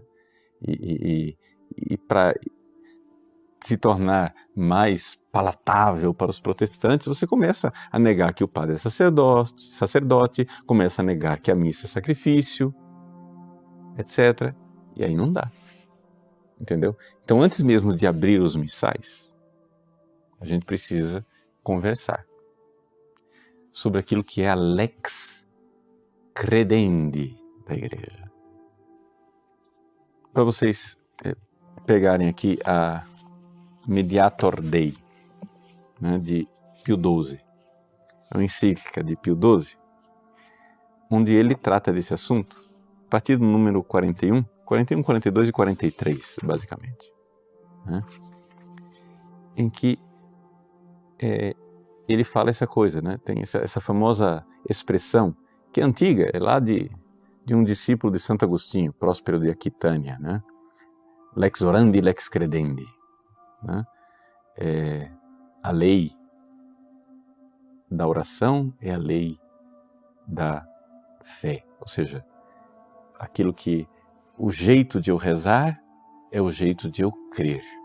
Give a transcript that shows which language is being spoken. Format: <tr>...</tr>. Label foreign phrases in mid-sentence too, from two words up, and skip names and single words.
<pt>E para se tornar mais palatável para os protestantes, você começa a negar que o padre é sacerdote, começa a negar que a missa é sacrifício, etc. E aí não dá. Entendeu? Então, antes mesmo de abrir os missais, a gente precisa conversar sobre aquilo que é a</pt> <la>lex credendi</la> <pt>da igreja. Para vocês pegarem aqui a Mediator Dei, né, de Pio XII, é uma encíclica de Pio XII, onde ele trata desse assunto, a partir do número 41, 42 e 43, basicamente, né, em que ele fala essa coisa, né, tem essa famosa expressão, que é antiga, é lá de um discípulo de Santo Agostinho, Próspero de Aquitânia, né,</pt> <la>lex orandi, lex credendi.</la> <pt>Né? A lei da oração é a lei da fé, ou seja, aquilo que o jeito de eu rezar é o jeito de eu crer.</pt>